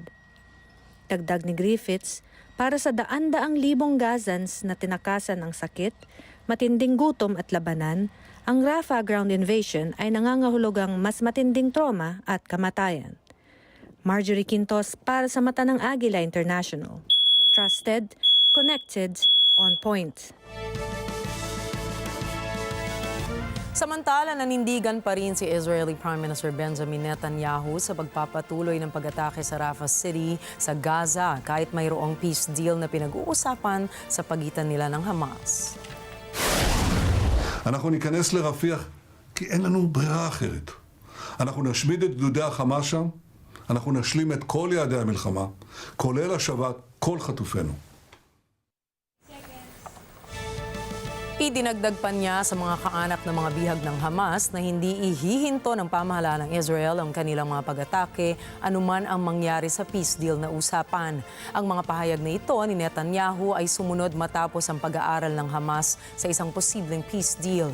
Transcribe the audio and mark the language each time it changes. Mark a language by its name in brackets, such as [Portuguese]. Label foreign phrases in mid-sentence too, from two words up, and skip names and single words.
[Filipino] Dagdag ni Griffiths, para sa daan-daang libong Gazans na tinakasan ng sakit, matinding gutom at labanan, ang Rafah [English] ground invasion [Filipino] ay nangangahulugang mas matinding trauma at kamatayan. Marjorie Quintos para sa Mata ng Agila International. [English] Trusted, connected, on point. [Filipino] Samantala, nanindigan pa rin si [English] Israeli Prime Minister [Filipino] Benjamin Netanyahu sa pagpapatuloy ng pag-atake sa Rafah City sa Gaza kahit mayroong [English] peace deal [Filipino] na pinag-uusapan sa pagitan nila ng Hamas. [Hebrew] אנחנו ניכנס לרפיח כי אין לנו ברירה אחרת. אנחנו נשמיד את גדודי החמאס שם, אנחנו נשלים את כל יעדי המלחמה, כולל השבת כל חטופינו. [Filipino] Idinagdag pa niya sa mga kaanak ng mga bihag ng Hamas na hindi ihihinto ng pamahalaan ng Israel ang kanilang mga pag-atake anuman ang mangyari sa [English] peace deal [Filipino] na usapan. Ang mga pahayag na ito ni Netanyahu ay sumunod matapos ang pag-aaral ng Hamas sa isang posibleng [English] peace deal.